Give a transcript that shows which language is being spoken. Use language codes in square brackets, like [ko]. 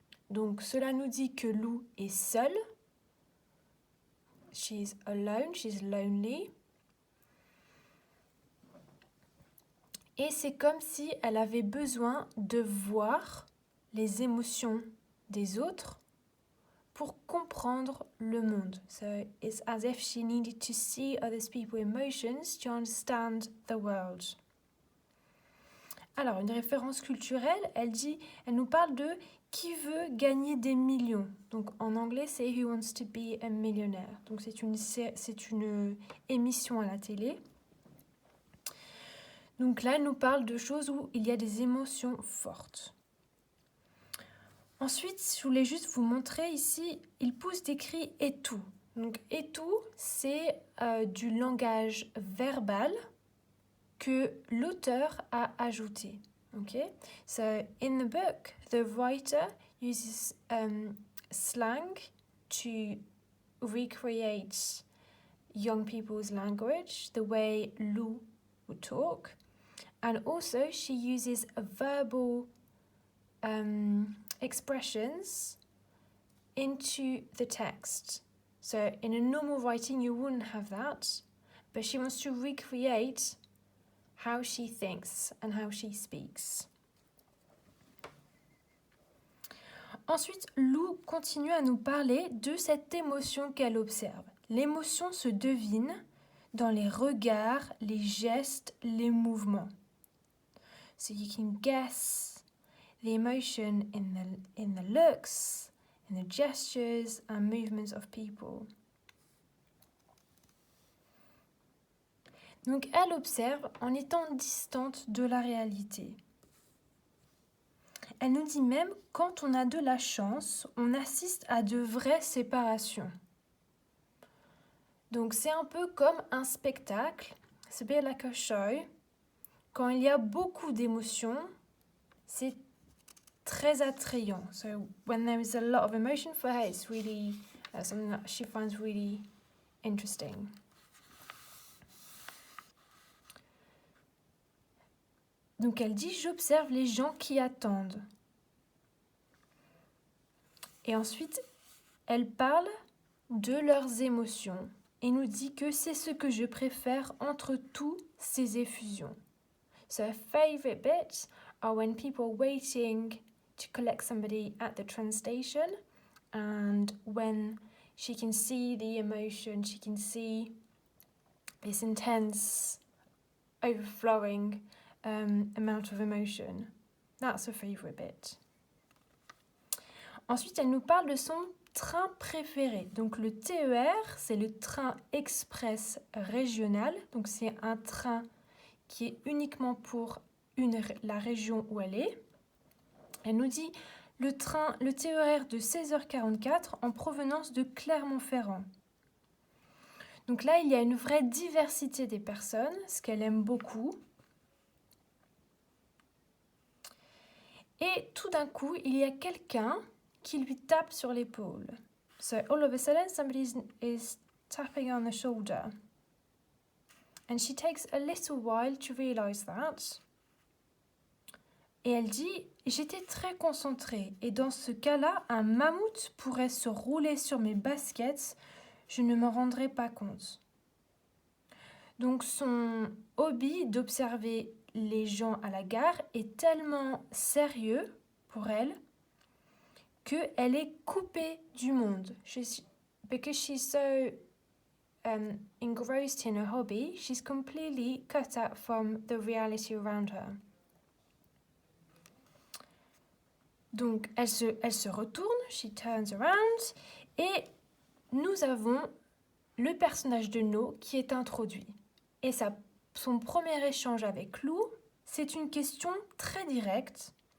[fr] Donc cela nous dit que Lou est seule. [en] She's alone, she's lonely. [fr] Et c'est comme si elle avait besoin de voir les émotions des autres pour comprendre le monde. [en] So it's as if she needed to see other people's emotions to understand the world. [fr] Alors, une référence culturelle, elle nous parle de qui veut gagner des millions. Donc en anglais, c'est Who Wants to Be a Millionaire. Donc c'est une émission à la télé. Donc là, elle nous parle de choses où il y a des émotions fortes. Ensuite, je voulais juste vous montrer ici, il pousse des cris et tout. Donc et tout, c'est du langage verbal que l'auteur a ajouté. [en] Okay? So in the book, the writer uses slang to recreate young people's language, the way Lou would talk. And also she uses verbal expressions into the text. So in a normal writing you wouldn't have that, but she wants to recreate how she thinks and how she speaks. [fr] Ensuite, Lou continue à nous parler de cette émotion qu'elle observe. L'émotion se devine dans les regards, les gestes, les mouvements. [en] So you can guess the emotion in the looks, in the gestures and movements of people. [fr] Donc elle observe en étant distante de la réalité. Elle nous dit même, quand on a de la chance, on assiste à de vraies séparations. Donc c'est un peu comme un spectacle, c'est bien [en] like a show. [fr] Quand il y a beaucoup d'émotions, c'est très attrayant. [en] So when there is a lot of emotion for her, it's really something that she finds really interesting. [fr] Donc elle dit, j'observe les gens qui attendent. Et ensuite, elle parle de leurs émotions et nous dit que c'est ce que je préfère entre toutes ces effusions. [en] So her favorite bits are when people are waiting to collect somebody at the train station and when she can see the emotion, she can see this intense, overflowing amount of emotion. That's her favorite bit. [fr] Ensuite, elle nous parle de son train préféré. Donc le TER, c'est le train express régional. Donc c'est un train qui est uniquement pour la région où elle est. Elle nous dit le TER de 16h44 en provenance de Clermont-Ferrand. Donc là, il y a une vraie diversité des personnes, ce qu'elle aime beaucoup. Et tout d'un coup, il y a quelqu'un qui lui tape sur l'épaule. [en] So all of a sudden, somebody is tapping on the shoulder. And she takes a little while to realize that. [fr] Et elle dit, j'étais très concentrée. Et dans ce cas-là, un mammouth pourrait se rouler sur mes baskets. Je ne m'en rendrais pas compte. Donc son hobby d'observer les gens à la gare est tellement sérieux pour elle qu'elle est coupée du monde. [en] Because she's so engrossed in her hobby, she's completely cut out from the reality around her. [fr] Donc, elle se retourne, [en] she turns around, [fr] et nous avons le personnage de No qui est introduit. Et son premier échange avec Lou, c'est une question très directe.